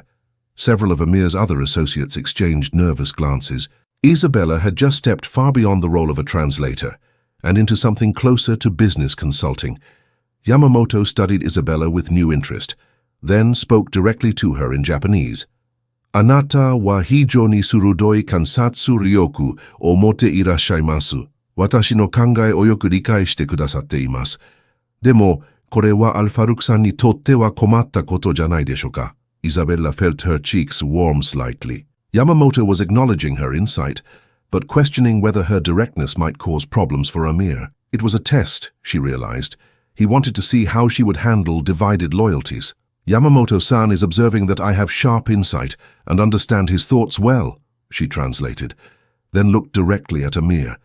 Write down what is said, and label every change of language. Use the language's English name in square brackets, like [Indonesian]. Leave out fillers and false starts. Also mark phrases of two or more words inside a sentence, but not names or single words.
[English] Several of Amir's other associates exchanged nervous glances. Isabella had just stepped far beyond the role of a translator and into something closer to business consulting. Yamamoto studied Isabella with new interest, then spoke directly to her in Japanese. [Japanese] "あなたは非常に鋭い観察力を持っていらっしゃいます. 私の考えをよく理解してくださっています. でも、これはAl-Farouk-さんにとっては困ったことじゃないでしょうか?" [English] Isabella felt her cheeks warm slightly. Yamamoto was acknowledging her insight, but questioning whether her directness might cause problems for Amir. It was a test, she realized. He wanted to see how she would handle divided loyalties. "Yamamoto-san is observing that I have sharp insight and understand his thoughts well," she translated, then looked directly at Amir.